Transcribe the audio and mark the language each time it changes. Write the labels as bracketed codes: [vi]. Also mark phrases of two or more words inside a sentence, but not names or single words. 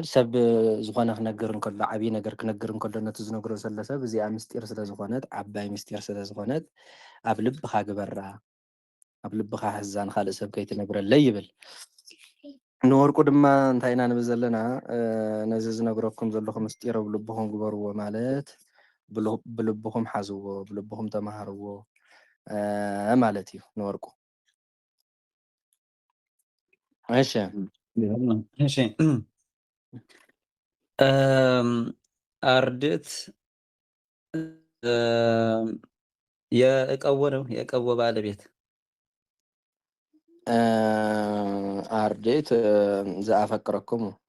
[ti] ሰብ ዝኾነ ክነግር እንከሎ ዓብይ ነገር ክነግር እንከሎ ነቲ ዝነግሮ ዘሎ ሰብ እዚኣ ምስጢር ስለ ዝኾነት ዓባይ ምስጢር ስለ ዝኾነት ኣብ ልብኻ ግበራ ኣብ ልብኻ ሕዛ ንካልእ ሰብ ከይትነግረለይ ይብል። ንወርቁ ድማ እንታይ ኢና ንብል ዘለና ነዚ ዝነግረኩም ዘለኹ ምስጢር ኣብ ልብኹም ግበርዎ ማለት ብልብኹም ሓዝዎ ብልብኹም ተማሃርዎ ማለት እዩ ንወርቁ። እሺ [am] እሺ አርድእት የእቀዎ ነው የእቀዎ ባለቤት [gez] አርድእት ዘአፈቅረኩሙ